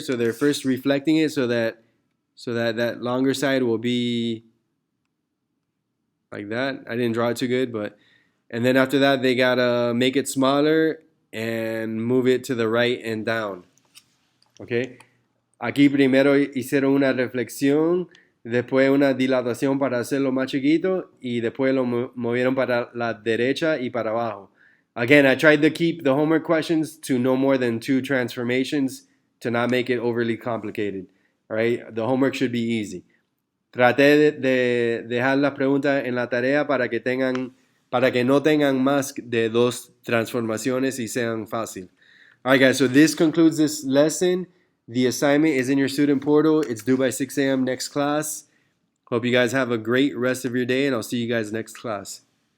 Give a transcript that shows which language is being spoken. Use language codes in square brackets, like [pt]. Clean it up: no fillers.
[en] So they're first reflecting it so that that longer side will be like that. I didn't draw it too good, but and then after that they gotta make it smaller and move it to the right and down. Okay. [es] Aquí primero hicieron una reflexión, después una dilatación para hacerlo más chiquito y después lo movieron para la derecha y para abajo. [en] Again, I tried to keep the homework questions to no more than 2 transformations to not make it overly complicated. All right, the homework should be easy. [es] Traté de dejar las preguntas en la tarea para que no tengan más de 2 transformaciones y sean fácil. [en] All right, guys, so this concludes this lesson. The assignment is in your student portal. It's due by 6 a.m. next class. Hope you guys have a great rest of your day, and I'll see you guys next class.